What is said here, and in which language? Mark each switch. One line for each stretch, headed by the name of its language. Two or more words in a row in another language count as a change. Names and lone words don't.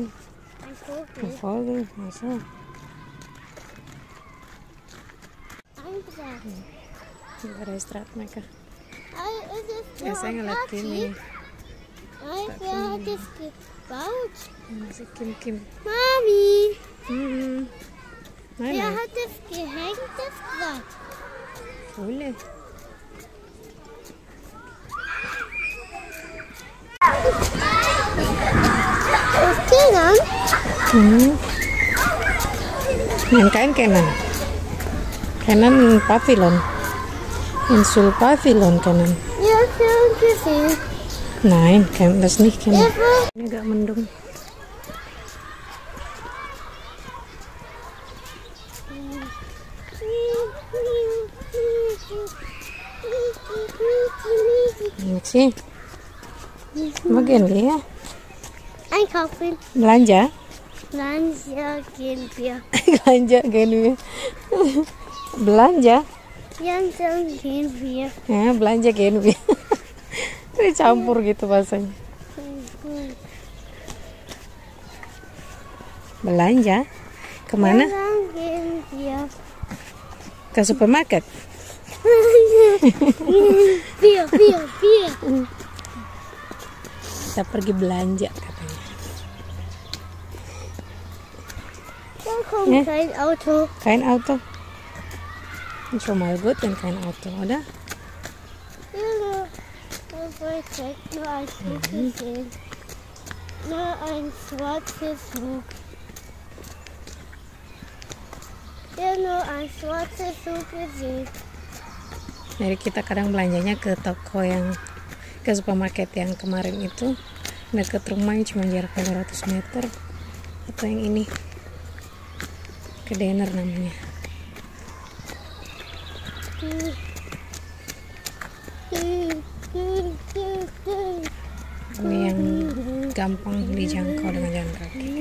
German: Ein Vogel. Ach so.
Indonesian: Ada istirahat mereka. Ya, saya ngeliat Kimi.
German: Wer hat das gebaut?
Indonesian: Masih Kim. Mami!
German: Nein, Wer hat das gehängt, das Blatt?
Indonesian: Boleh. Kenan? Yang kain Kenan. Kenan Pavilion. Insul Pavilion Kenan.
German: Ja, schön gesehen. Nein, das nicht Kenan.
Indonesian: Ini agak mendung.
German: Maxi, mau gehen wir? Einkaufen.
Indonesian: Belanja?
German: Belanja gehen wir. Belanja gehen wir.
Indonesian: Belanja?
German: Belanja gehen wir. Ya, belanja gehen wir.
Indonesian: Campur gitu bahasanya. Belanja? Kemana?
German: Belanja gehen wir.
Indonesian: Ke supermarket?
German: Wir.
Indonesian: Kita pergi belanja katanya.
German: Da kommt kein Auto. Kein Auto. Schon mal gut, wenn kein Auto, oder? Ja, das wollte ich nur ein Stück sehen. Nur ein schwarzes Zug. Ja, nur ein schwarzes Zug gesehen.
Indonesian: Jadi kita kadang belanjanya ke toko yang ke supermarket yang kemarin itu dekat rumahnya, cuma jaraknya 200 meter. Atau yang ini ke Denner namanya. Ini yang gampang dijangkau dengan jalan kaki.